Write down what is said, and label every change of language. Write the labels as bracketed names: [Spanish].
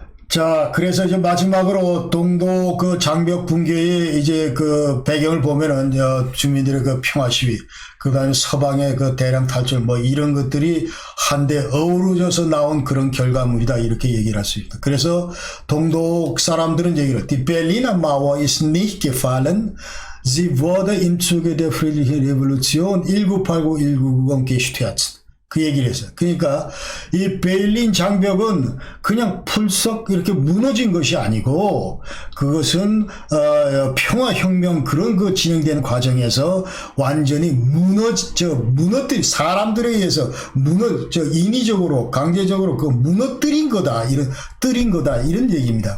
[Korean] 자, 그래서 이제 마지막으로 동독 그 장벽 붕괴의 이제 그 배경을 보면은 주민들의 그 평화 시위, 그 다음에 서방의 그 대량 탈출 뭐 이런 것들이 한데 어우러져서 나온 그런 결과물이다 이렇게 얘기를 할 수 있다. 그래서 동독 사람들은 얘기를 [German] Die Berliner Mauer ist nicht gefallen. Sie wurde im Zuge der friedlichen Revolution 1989-1990 gestürzt. [Korean] 그 얘기를 했어요. 그러니까 이 베를린 장벽은 그냥 풀썩 이렇게 무너진 것이 아니고 그것은 평화혁명 그런 그 진행되는 과정에서 완전히 무너뜨린 사람들에 의해서 인위적으로 강제적으로 그 무너뜨린 거다 이런 얘기입니다.